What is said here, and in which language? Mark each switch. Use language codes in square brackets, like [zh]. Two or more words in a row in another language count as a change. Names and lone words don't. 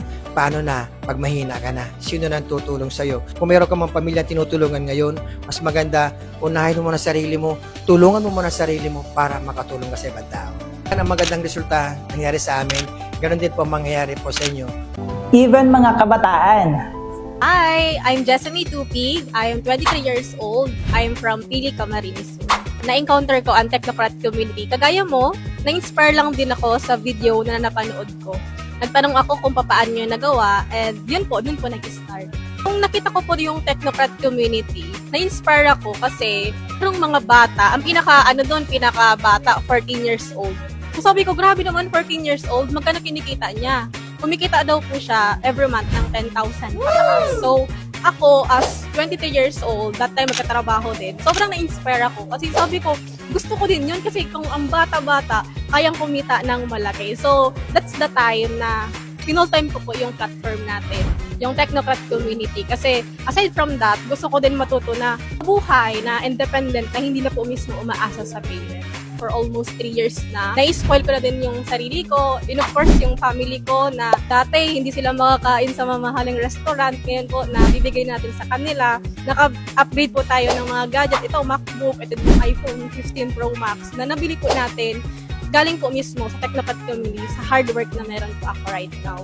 [tl] Paano na pag mahina ka na? Sino nang tutulong sa'yo? Kung meron ka mang pamilya tinutulungan ngayon, mas maganda, unahin mo muna sarili mo, tulungan mo muna sarili mo para makatulong ka sa ibang tao. Yan ang magandang resulta nangyari sa amin. Ganon din po mangyayari po sa inyo. Even mga kabataan. [en] Hi, I'm Jessamine Tupig. I am 23 years old. I am from Pili, Camarines. [tl] Na-encounter ko ang Technocrat community. Kagaya mo, na-inspire lang din ako sa video na napanood ko. Nagtanong ako kung paano nyo nagawa, and yun po, dun po nag-start. Kung nakita ko po yung Technocrat community, na-inspire ako kasi yung mga bata, ang pinaka-bata, [en] 14 years old. [tl] So sabi ko, grabe naman, [en] 14 years old, [tl] magkano kinikita niya? Kumikita daw po siya [en] every month [tl] ng 10,000 pataas. So, ako [en] as 23 years old, that time [tl] magkatrabaho din, sobrang na-inspire ako. Kasi sabi ko, gusto ko din yun kasi kung ang bata-bata, kayang kumita ng malaki. [en] So, that's the time [tl] na pinol-time ko po yung platform natin, yung Technocrat community. [en] Kasi aside from that, [tl] gusto ko din matuto na buhay na independent na hindi na po mismo umaasa sa parent. [en] for almost 3 years [tl] na. Na-spoil ko na din yung sarili ko, [en] and of course [tl] yung family ko na dati hindi sila makakain sa mamahaling restaurant. Ngayon po, nabibigay natin sa kanila. Naka-upgrade po tayo ng mga gadget. Ito, MacBook, ito yung iPhone 15 Pro Max na nabili po natin galing po mismo sa Technopat Community sa [en] hard work [tl] na meron po ako [en] right now.